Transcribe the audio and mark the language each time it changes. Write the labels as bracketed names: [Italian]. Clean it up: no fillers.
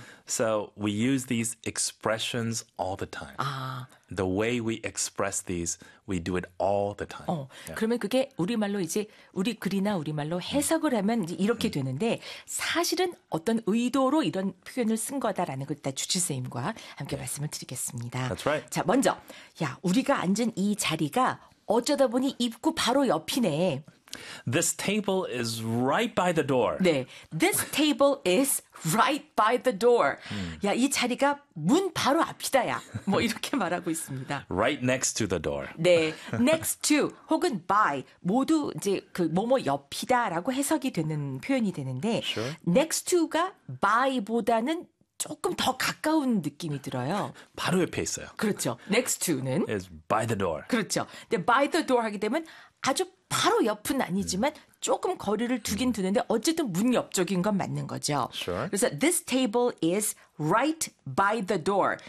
[English] So we use these expressions all the time. The way we express these, we do it all the time. [Korean] 그러면 그게 우리말로 이제 우리 글이나 우리말로 해석을 하면 이렇게 되는데 사실은 어떤 의도로 이런 표현을 쓴 거다라는 걸 일단 주치쌤과 함께 말씀을 드리겠습니다. [English] That's right. [Korean] 자, 먼저 야, 우리가 앉은 이 자리가 어쩌다 보니 입구 바로 옆이네. [English] This table is right by the door. [Korean] 네. [English] This table is right by the door. [Korean] 야, 이 자리가 문 바로 앞이다야. 뭐 이렇게 말하고 있습니다. [English] Right next to the door. [Korean] 네. Next to 혹은 by 모두 이제 그 뭐뭐 옆이다라고 해석이 되는 표현이 되는데 [English] sure. [Korean] next to가 by보다는 조금 더 가까운 느낌이 들어요. 바로 옆에 있어요. 그렇죠. Next to는 [English] is by the door. [Korean] 그렇죠. 근데 by the door 하게 되면 아주 바로 옆은 아니지만 조금 거리를 두긴 두는데 어쨌든 문 옆쪽인 건 맞는 거죠. [English] Sure. [Korean] 그래서 [English] this table is right by the door.